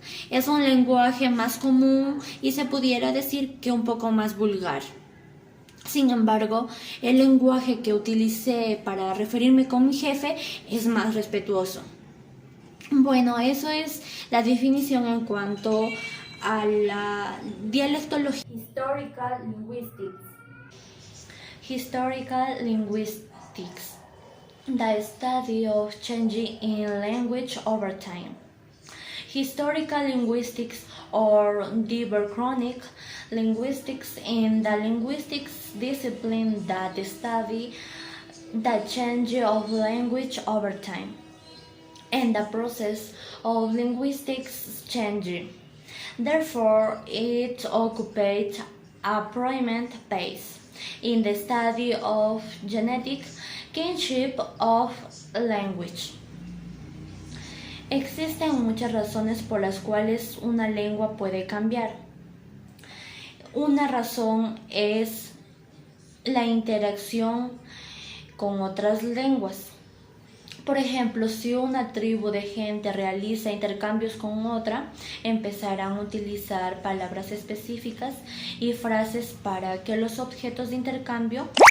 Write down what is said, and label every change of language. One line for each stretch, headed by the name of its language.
Spanish: Es un lenguaje más común y se pudiera decir que un poco más vulgar. Sin embargo, el lenguaje que utilicé para referirme con mi jefe es más respetuoso. Bueno, eso es la definición en cuanto a la dialectología.
English: Historical linguistics. Historical linguistics, the study of changing in language over time. Historical linguistics or diachronic linguistics in the linguistics discipline that study the change of language over time and the process of linguistics changing. Therefore, it occupies a prominent place in the study of genetic kinship of language.
Spanish: Existen muchas razones por las cuales una lengua puede cambiar. Una razón es la interacción con otras lenguas. Por ejemplo, si una tribu de gente realiza intercambios con otra, empezarán a utilizar palabras específicas y frases para que los objetos de intercambio.